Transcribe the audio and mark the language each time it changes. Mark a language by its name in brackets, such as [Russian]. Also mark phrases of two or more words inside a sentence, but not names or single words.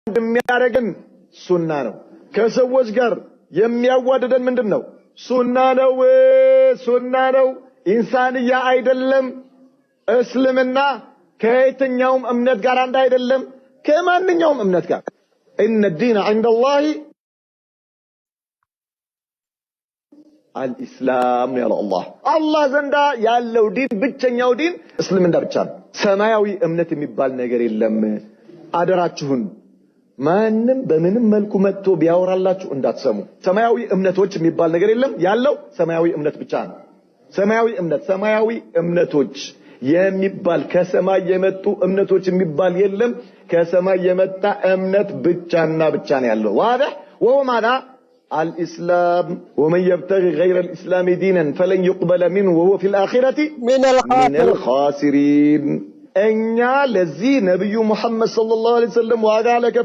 [Amharic] የሚያደርገን ሱና ነው ከሰዎች ጋር የሚያዋደደን ምንድነው ሱና ነው ኢንሳንያ አይደለም እስልምና ከየትኛውም እምነት ጋር አንድ አይደለም ከማንኛውም እምነት ጋር [Arabic] ان الدين عند الله الاسلام يا الله [Amharic] ዘንዳ ያለው ዲን ብቸኛው ዲን እስልምና ብቻ ነው ሰማያዊ እምነት የሚባል ነገር የለም አደራችሁን ማንንም በምንም መልኩ መጥቶ ቢያወራላችሁ እንዳትሰሙ ሰማያዊ እምነቶች የሚባል ነገር የለም ያለው ሰማያዊ እምነት ብቻ ነው ሰማያዊ እምነቶች የሚባል ከሰማይ የመጡ እምነቶች የሚባል የለም ከሰማይ የመጣ እምነት ብቻና ብቻ ነው ያለው [Arabic] واضح وهو ماذا الاسلام ومن يبتغي غير الاسلام دينا فلن يقبل منه وهو في الاخره من الخاسرين [Amharic] እኛ ለዚህ ነብዩ መሐመድ [Arabic] صلى الله عليه وسلم [Amharic] ዋጋ